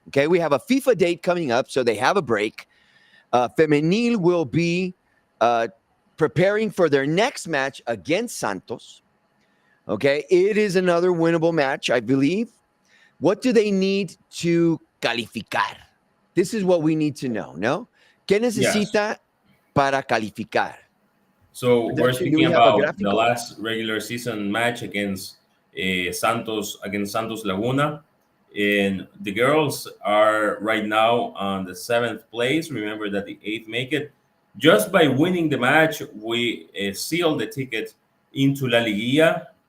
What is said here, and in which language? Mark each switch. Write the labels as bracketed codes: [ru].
[en] Okay, we have a FIFA date coming up, so they have a break. Femenil will be preparing for their next match against Santos. Okay, it is another winnable match, I believe. What do they need to calificar? This is what we need to know, no? [es] ¿Qué necesita para calificar? [en] So we're speaking about the last regular season match against Santos Laguna. And the girls are right now on the 7th place. Remember that the 8th make it. Just by winning the match, we seal the ticket into La Liguilla.